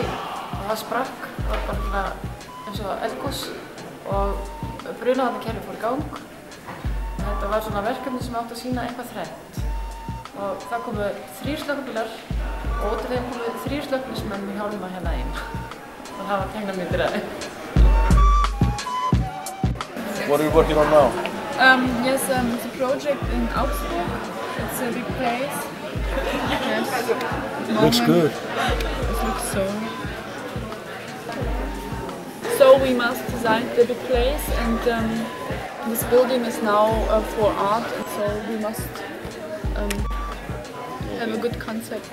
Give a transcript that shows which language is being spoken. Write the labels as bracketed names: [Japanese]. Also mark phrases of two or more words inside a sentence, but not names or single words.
[Icelandic] Það sprakk, það var bara eins og eldgos og brunavarnarkerfið fór í gang. Þetta var svona verkefni sem átti að sýna eitthvað þrennt. Og það komu 3 slökkvibílar og út af þeim komu 3 slökkviliðsmenn í hjálma hérna inn. Og það var teiknimyndir af þeim. [English] What are you working on now? Yes, it's a project in Augsburg. It's a big place. Yes. It looks good. It looks so. So we must design the big place, and this building is now for art, and so we must have a good concept.